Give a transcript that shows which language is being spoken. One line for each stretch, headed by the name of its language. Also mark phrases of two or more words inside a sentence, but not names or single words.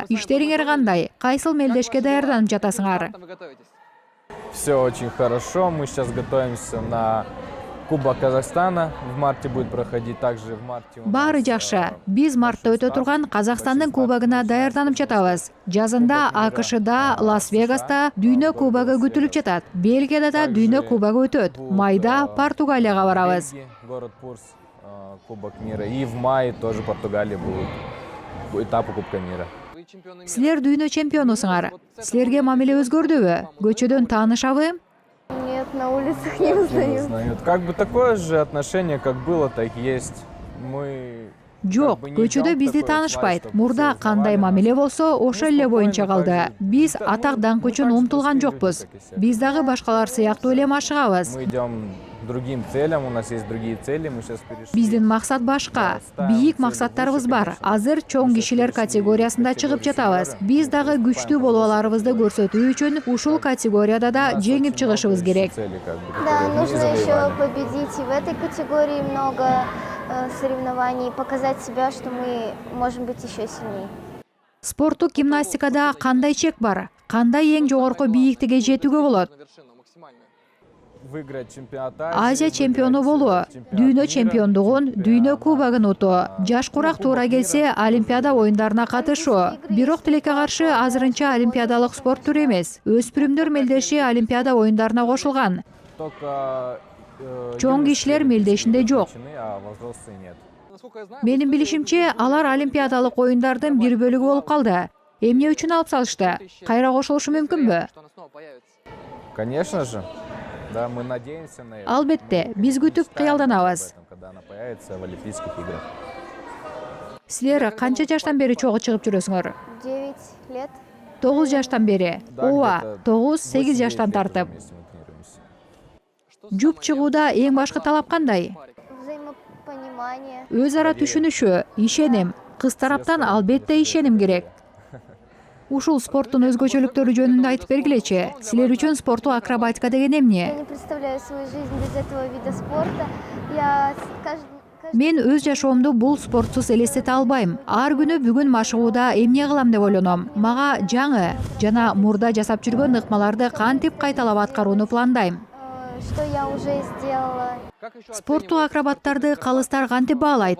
Kyrgyz: Иштериңер кандай? Кайсыл мелдешке даярданып жатасыңар?
Russian: Все очень хорошо. Мы сейчас готовимся на Кубок Казахстана. В марте будет проходить, также в марте.
Kyrgyz: Баары жакшы. Биз мартта өтө турган Казакстандын кубогуна даярданып жатабыз. Жазында АКШда, Лас-Вегаста дүйнө кубогу күтүлүп жатат. Бельгияда да дүйнө кубогу өтөт. Майда Португалияга барабыз.
Russian: Город Пурс, Кубок мира. И в мае тоже Португалия будет этапы Кубка мира.
Kyrgyz: Силер дүйнө чемпионусуңар. Силерге мамиле өзгөрдүбү? Көчөдөн таанышабы?
Russian: Нет, на улицах не узнают. Как бы такое же отношение, как было, так и есть. Мы
Kyrgyz: Жок, көчөдө бизди таанышпайт. Мурда кандай мамиле болсо, ошол эле боюнча калды. Биз атак даңк үчүн умтулган жокпуз. Биз дагы башкалар сыяктуу эле машыгабыз. Мы идем другим целям, у нас есть другие цели, мы сейчас перешли. Биздин максат башка. Бийик максаттарыбыз бар. Азыр чоң кишилер категориясында чыгып жатабыз. Биз дагы күчтүү болуп аларыбызды көрсөтүү үчүн ушул категорияда да жеңип чыгышыбыз керек.
Russian: Да, нужно еще победить и в этой категории много соревнований, показать себя, что мы можем быть еще сильнее.
Kyrgyz: Спорттук гимнастикада кандай чек бар? Кандай эң жогорку бийиктикке жетүүгө болот?
Russian: Выиграть чемпионат
Kyrgyz: Азия чемпиону болуу, дүйнө чемпиондугун, дүйнө кубогун утуу, жаш курак туура келсе Олимпиада оюндарына катышуу. Бирок тилекке каршы азырынча олимпиадалык спорт түрү эмес. Өспүрүмдөр мелдеши Олимпиада оюндарына кошулган. Чоң кишилер мелдешинде жок. Менин билишимче, алар олимпиадалык оюндардын бир бөлүгү болуп калды. Эмне үчүн алып салышты? Кайра кошулушу мүмкүнбү?
Russian: Конечно же. Да, мы надеемся на это.
Kyrgyz: Албетте, биз күтүп кыялданабыз.
Russian: Когда она появится в Олимпийских играх.
Kyrgyz: Силер канча жаштан бери чогуу чыгып жүрөсүңөр? 9 лет. 9 жаштан бери. Ооба, 9-8 жаштан тартып. Жуп чыгууда эң башкы талап кандай?
Russian: Взаимопонимание.
Kyrgyz: Өз ара түшүнүшү, ишеним. Кыз тараптан албетте ишеним керек. Ушул спорттун өзгөчөлүктөрү жөнүндө айтып бергилечи. Силер үчүн спорттук акробатика деген
Russian: Я
Kyrgyz: эмне?
Russian: не представляю свою жизнь без этого вида спорта. Я
Kyrgyz: Мен өз жашоомду бул спортсуз элестете албайм. Ар күнү бүгүн машыгууда эмне кылам деп ойлоном. Мага жаңы жана мурда жасап жүргөн ыкмаларды кантип кайталап аткарууну пландайм.
Russian: что я уже сделала.
Kyrgyz: Спорттук акробаттарды калыстар кантип баалайт?